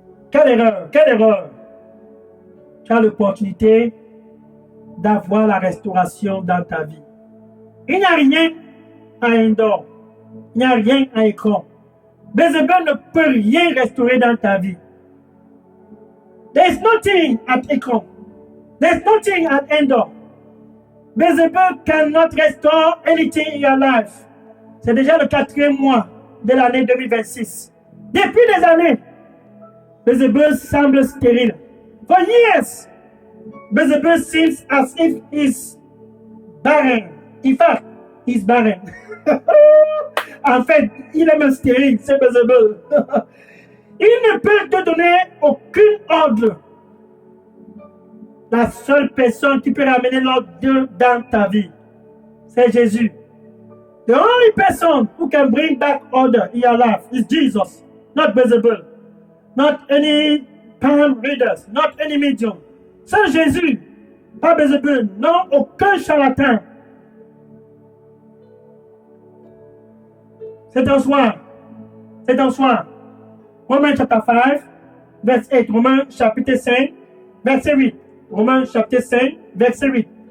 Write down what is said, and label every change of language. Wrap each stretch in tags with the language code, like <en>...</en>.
<fr>Quelle erreur. Tu as l'opportunité d'avoir la restauration dans ta vie. Il n'y a rien à Endor. Il n'y a rien à Écron. Bézébel ne peut rien restaurer dans ta vie.</fr> <en>There is nothing at Écron. There is nothing at Endor. Bézébel cannot restore anything in your life.</en> <fr>C'est déjà le 4e mois de l'année 2026. Depuis des années, Bézébel semble stérile.</fr> <en>For years, Bézébel seems as if he's barren. In fact, he's barren.</en> <fr>En fait, il est même stérile, c'est Bézébel. Il ne peut te donner aucun ordre. La seule personne qui peut ramener l'ordre dans ta vie, c'est Jésus.</fr> <en>The only person who can bring back order in your life is Jesus, not Bézébel, not any palm readers, not any medium.</en> <fr>C'est Jésus, pas Bézébel, non aucun charlatan. C'est un soir. Romains chapitre 5, verset 8. Romains chapitre 5, verset 8. Romains chapitre 5, verset 8.</fr>